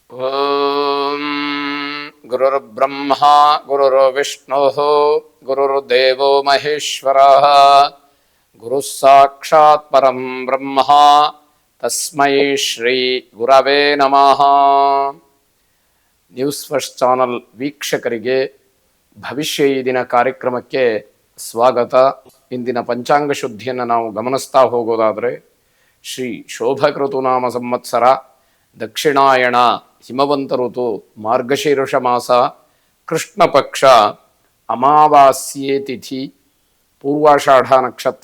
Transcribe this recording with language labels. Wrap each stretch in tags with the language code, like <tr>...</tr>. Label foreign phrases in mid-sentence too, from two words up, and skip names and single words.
<sa>ಓಂ ಗುರುರ್ಬ್ರಹ್ಮ ಗುರುರ್ವಿಷ್ಣು ಗುರುರ್ದೇವೋ ಮಹೇಶ್ವರಃ ಗುರುಃ ಸಾಕ್ಷಾತ್ ಪರಂ ಬ್ರಹ್ಮ ತಸ್ಮೈ ಶ್ರೀ ಗುರವೇ ನಮಃ.</sa> <kn>ನ್ಯೂಸ್ ಫಸ್ಟ್ ಚಾನಲ್ ವೀಕ್ಷಕರಿಗೆ ಭವಿಷ್ಯ ಈ ದಿನ ಕಾರ್ಯಕ್ರಮಕ್ಕೆ ಸ್ವಾಗತ. ಇಂದಿನ ಪಂಚಾಂಗ ಶುದ್ಧಿಯನ್ನು ನಾವು ಗಮನಿಸ್ತಾ ಹೋಗೋದಾದರೆ ಶ್ರೀ ಶೋಭಕೃತುನಾಮ ಸಂವತ್ಸರ ದಕ್ಷಿಣಾಯಣ ಹಿಮವಂತ ಋತು ಮಾರ್ಗಶೀರ್ಷ ಮಾಸ ಕೃಷ್ಣ ಪಕ್ಷ ಅಮಾವಾಸ್ಯೆ ತಿಥಿ ಪೂರ್ವಾಷಾಢ ನಕ್ಷತ್ರ.</kn>